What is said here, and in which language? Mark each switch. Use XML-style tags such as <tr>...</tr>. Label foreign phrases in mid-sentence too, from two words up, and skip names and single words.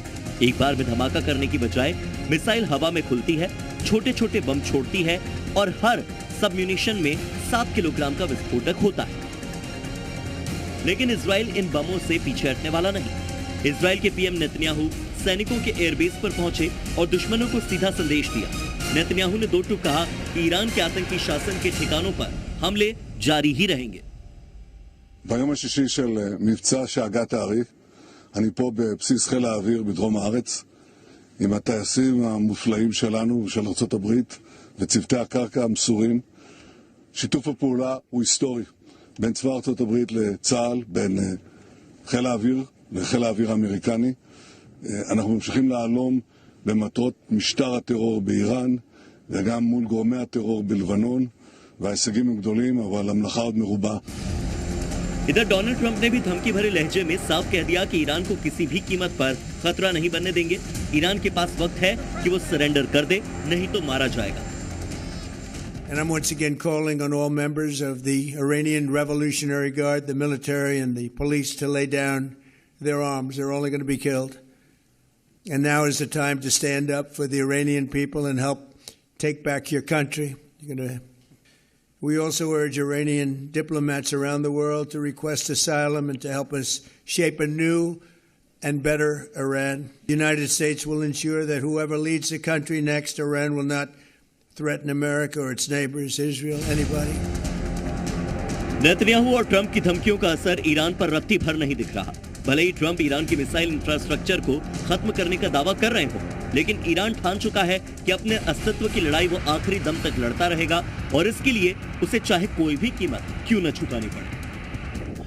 <hi>एक बार में धमाका करने की बजाय मिसाइल हवा में खुलती है, छोटे छोटे बम छोड़ती है और हर</hi> <en>sub munition</en> <hi>में 7 किलोग्राम का विस्फोटक होता है। लेकिन इजराइल इन बमों से पीछे हटने वाला नहीं। इजराइल के पीएम नेतन्याहू सैनिकों के एयरबेस पर पहुंचे और दुश्मनों को सीधा संदेश दिया। नेतन्याहू ने दो टूक कहा कि ईरान के आतंकी शासन के ठिकानों पर हमले जारी ही रहेंगे।</hi> <he>ביום השישי של מבצע שאגה תעריף, אני פה בבסיס חיל האוויר בדרום הארץ, עם הטייסים המופלאים שלנו ושל ארצות הברית וצוותי הקרקע המסורים. שיתוף הפעולה הוא היסטורי בין צבא ארצות הברית לצה"ל, בין חיל האוויר לחיל האוויר האמריקני. אנחנו ממשיכים להלום במטרות משטר הטרור באיראן וגם מול גורמי הטרור בלבנון, וההישגים הם גדולים, אבל המלאכה עוד מרובה.</he> <hi>इधर डोनाल्ड ट्रंप ने भी धमकी भरे लहजे में साफ कह दिया कि ईरान को किसी भी कीमत पर खतरा नहीं बनने देंगे। ईरान के पास वक्त है कि वो सरेंडर कर दे, नहीं तो मारा जाएगा।</hi> <en>And I'm once again calling on all members of the Iranian Revolutionary Guard, the military and the police, to lay down their arms. They're only going to be killed. And now is the time to stand up for the Iranian people and help take back your country. We also urge Iranian diplomats around the world to request asylum and to help us shape a new and better Iran. The United States will ensure that whoever leads the country next, Iran will not threaten America or its neighbors, Israel, anybody.</en> <hi>नेतन्याहू और ट्रंप की धमकियों का असर ईरान पर रत्ती भर नहीं दिख रहा। भले ही ट्रंप ईरान की</hi> <en>missile infrastructure</en> <hi>को खत्म करने का दावा कर रहे हो, लेकिन ईरान ठान चुका है कि अपने अस्तित्व की लड़ाई वो आखिरी दम तक लड़ता रहेगा और इसके लिए उसे चाहे कोई भी कीमत क्यों न चुकानी पड़े।</hi>